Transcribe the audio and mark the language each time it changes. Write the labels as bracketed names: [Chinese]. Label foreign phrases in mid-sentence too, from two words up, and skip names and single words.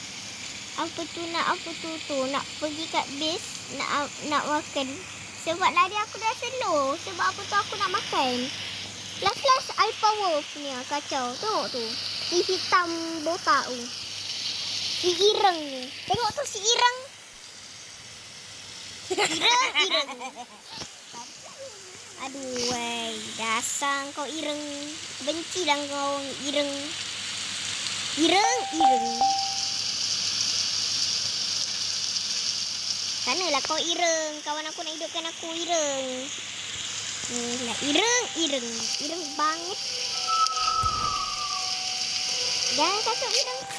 [Malay] Nak pergi kat base. Nak makan. Sebab lari aku dah slow. Sebab apa tu aku nak makan. Last Alpha Wolf ni kacau. Tengok tu. Si hitam botak tu. Si ireng ni. Tengok tu si ireng. Ireng. Aduh, wei. Dasar kau ireng. Benci lah kau ireng. Ireng. Sanalah kau ireng. Kawan aku nak hidupkan aku ireng. Lah ireng. [Javanese] Ireng banget. [Malay] Jangan kasut ireng.